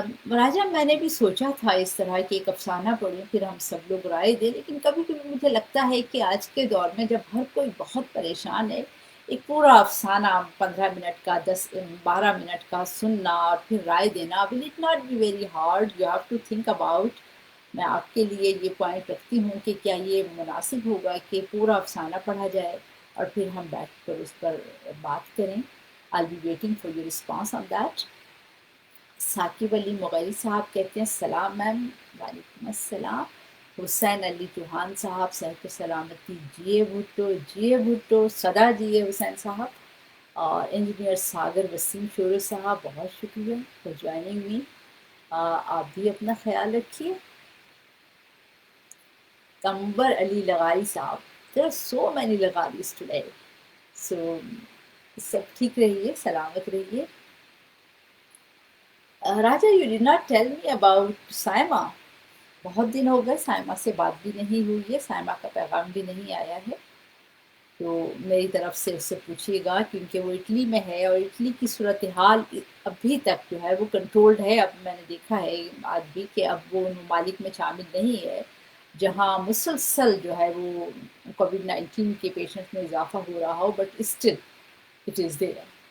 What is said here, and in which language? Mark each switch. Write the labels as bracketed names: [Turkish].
[Urdu] راجہ میں نے بھی سوچا تھا اس طرح کہ ایک افسانہ پڑھوں، پھر ہم سب لوگ رائے دیں، لیکن کبھی کبھی مجھے لگتا ہے کہ آج کے دور میں جب ہر کوئی بہت پریشان ہے، ایک پورا افسانہ 15 منٹ کا 12 منٹ کا سننا اور پھر رائے دینا [English] Will it not be very hard. You have to think about. [Urdu] میں آپ کے لیے یہ پوائنٹ رکھتی ہوں کہ کیا یہ مناسب ہوگا کہ پورا افسانہ پڑھا جائے اور پھر ہم بیٹھ کر اس پر بات کریں. [English] I'll be waiting for your response on that. [Urdu] Saqib علی مغلی صاحب کہتے ہیں السلام میم. وعلیکم السلام. حسین علی چوہان صاحب صحت و سلامتی، جیے بھٹو، جیے بھٹو، صدا جیے حسین صاحب. اور انجینئر ساگر وسیم شورو صاحب، بہت شکریہ [English] For joining me. [Urdu] آپ بھی اپنا خیال رکھیے. [English] کمبر Ali لغاری Sahib, there are so many لغاریز today. [Urdu] So سب ٹھیک رہیے، سلامت رہیے. [English] Raja you did not tell me about Saima. [Urdu] بہت دن ہو گئے، سائمہ سے بات بھی نہیں ہوئی ہے، سائمہ کا پیغام بھی نہیں آیا ہے. تو میری طرف سے اس سے پوچھیے گا، کیونکہ وہ اٹلی میں ہے اور اٹلی کی صورتحال ابھی تک جو ہے وہ کنٹرولڈ ہے. اب میں نے دیکھا ہے آج بھی کہ اب وہ ممالک میں شامل نہیں ہے جہاں مسلسل جو ہے وہ کووڈ-19 کے پیشنٹ میں اضافہ ہو رہا ہو، [English] But still it is there.